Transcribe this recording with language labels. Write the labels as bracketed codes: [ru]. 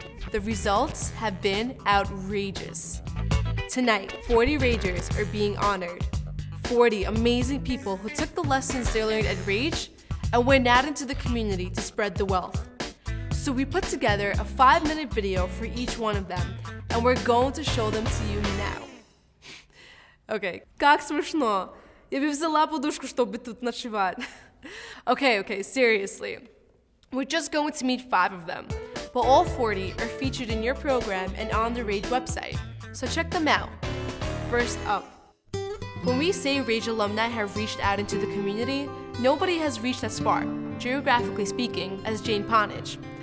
[en] The results have been outrageous. Tonight, 40 Ragers are being honored. 40 amazing people who took the lessons they learned at Rage and went out into the community to spread the wealth. So we put together a 5-minute video for each one of them, and we're going to show them to you now. [ru] Okay, как смешно. Я бы взяла подушку, чтобы тут ночевать. [en] Okay, seriously. We're just going to meet 5 of them, but all 40 are featured in your program and on the Rage website, so check them out. First up. When we say Rage alumni have reached out into the community, nobody has reached as far, geographically speaking, as Jane Ponich.